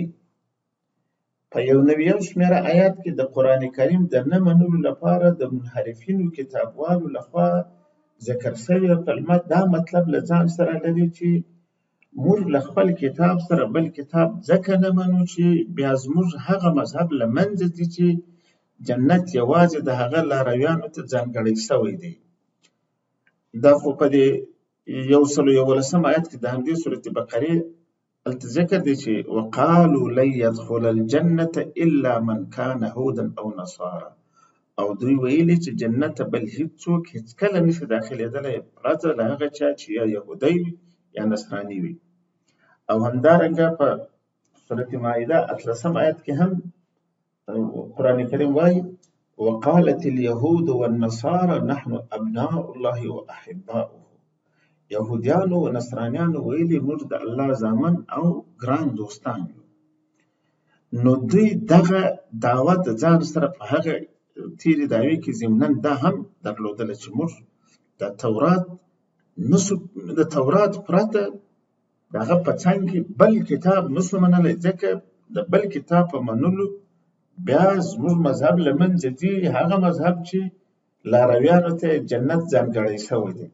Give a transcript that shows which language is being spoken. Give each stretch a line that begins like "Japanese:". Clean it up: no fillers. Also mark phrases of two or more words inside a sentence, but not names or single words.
Pashto: په 91 شمېره آیات کې د قرآن کریم د نه منلو لپاره د منحرفینو کتابوالو لخوا ذکر شوې کلمه دا مطلب له ځان سره لري چې موږ له خپل کتاب سره بل کتاب ځکه نه منو چې بیا زموږ هغه مذهب له منځه ځي چې جنت یوازې د هغه لارویانو ته ځانګړی شوی دی. دا خو په دې 111 آیت کې د همدې سورة بقرې هلته ذکر دی چې
Arabic: وقالوا لن يدخل الجنة الا من كان هودا او نصارى،
Pashto: او دوی ویلي چې جنت ته بل هیڅوک هیڅکله نشي داخلېدلی پرته له هغه چا چې یا یهودی وي یا نصراني وي. او همدارنګه په سورة مائده 18 آیت کې هم قرآن کریم وایي
Arabic: وقالت اليهود والنصارى نحن ابناء الله واحباؤه.
Pashto: یهودیانو و نصرانیانو ویلي موږ د الله زامن او ګران دوستان یو. نو دوی دغه دعوه د ځان سره په هغه تیرې دعوې کې ضمناً دا هم درلودله چې موږ د تورات پرته د هغه په څنګ کې بل کتاب نسو منلی، ځکه د بل کتاب په منلو بیا زموږ مذهب له منځه ځي، هغه مذهب چې لارویانو ته جنت ځانګړی شوی دی.